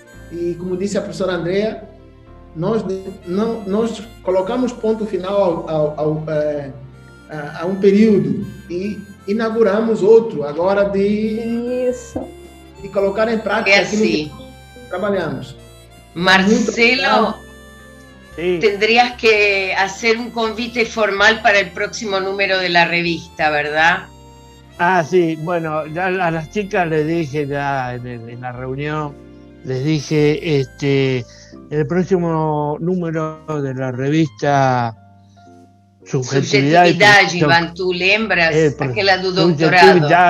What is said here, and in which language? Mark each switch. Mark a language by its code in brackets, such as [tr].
[pt] E, como disse a professora Andrea, nós colocamos ponto final a um período e inauguramos outro, agora de colocar em prática aquilo que trabalhamos. [es] Marcelo, tendrías que hacer un convite formal para el próximo número de la revista, ¿verdad? Ah, sí, bueno, ya a las chicas les dije ya en la reunión, les dije, el próximo número de la revista [pt] Subjetividade, Ivan, tú lembras aquela do doutorado?